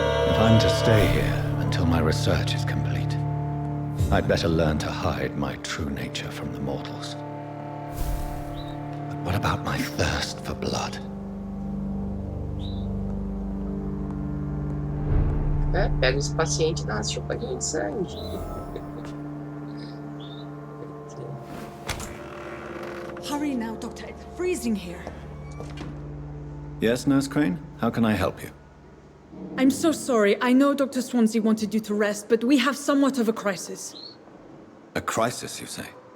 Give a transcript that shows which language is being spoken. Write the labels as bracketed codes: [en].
[en] If I'm to stay here until my research is complete, I'd better learn to hide my true nature from the mortals. But what about my thirst for blood? [pt] Pega esse paciente e dá uma chupadinha de sangue. [en] Hurry now, Doctor. It's freezing here. Yes, Nurse Crane? How can I help you? I'm so sorry. I know Dr. Swansea wanted you to rest, but we have somewhat of a crisis. A crisis, you say?